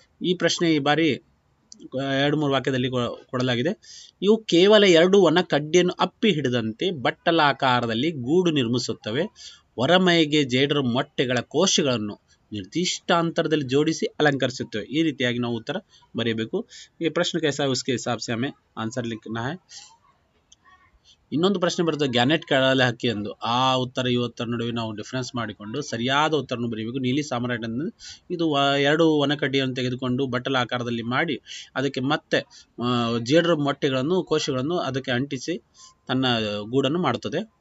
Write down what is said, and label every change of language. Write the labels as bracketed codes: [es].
[kn] ಈ ಪ್ರಶ್ನೆ ಈ ಬಾರಿ 2-3 ವಾಕ್ಯದಲ್ಲಿ ಕೊಡಲಾಗಿದೆ. ಇವು ಕೇವಲ 2 ಒಣ ಕಡ್ಡಿಯನ್ನು ಅಪ್ಪಿ ಹಿಡಿದಂತೆ ಬಟ್ಟಲಾಕಾರದಲ್ಲಿ ಗೂಡು ನಿರ್ಮಿಸುತ್ತವೆ. ಹೊರಮೈಗೆ ಜೇಡರ ಮೊಟ್ಟೆಗಳ ಕೋಶಗಳನ್ನು ನಿರ್ದಿಷ್ಟ ಅಂತರದಲ್ಲಿ ಜೋಡಿಸಿ ಅಲಂಕರಿಸುತ್ತವೆ. ಈ ರೀತಿಯಾಗಿ ನಾವು ಉತ್ತರ ಬರೆಯಬೇಕು. ಈ ಪ್ರಶ್ನೆ [hi] कैसा है उसके हिसाब से हमें आंसर लिखना है. [kn] ಇನ್ನೊಂದು ಪ್ರಶ್ನೆ ಬರುತ್ತೆ, ಗ್ಯಾನೆಟ್ ಕಡಲೆ ಹಕ್ಕಿ ಎಂದು. ಆ ಉತ್ತರ ಈ ಉತ್ತರ ನಡುವೆ ನಾವು ಡಿಫ್ರೆನ್ಸ್ ಮಾಡಿಕೊಂಡು ಸರಿಯಾದ ಉತ್ತರವನ್ನು ಬರೀಬೇಕು. ನೀಲಿ ಸಾಮ್ರಾಟ್ ಅಂದರೆ ಇದು 2 ಒನಕಡ್ಡಿಯನ್ನು ತೆಗೆದುಕೊಂಡು ಬಟ್ಟಲ ಆಕಾರದಲ್ಲಿ ಮಾಡಿ ಅದಕ್ಕೆ ಮತ್ತೆ ಜೇಡರ ಮೊಟ್ಟೆಗಳನ್ನು, ಕೋಶಗಳನ್ನು ಅದಕ್ಕೆ ಅಂಟಿಸಿ ತನ್ನ ಗೂಡನ್ನು ಮಾಡುತ್ತದೆ.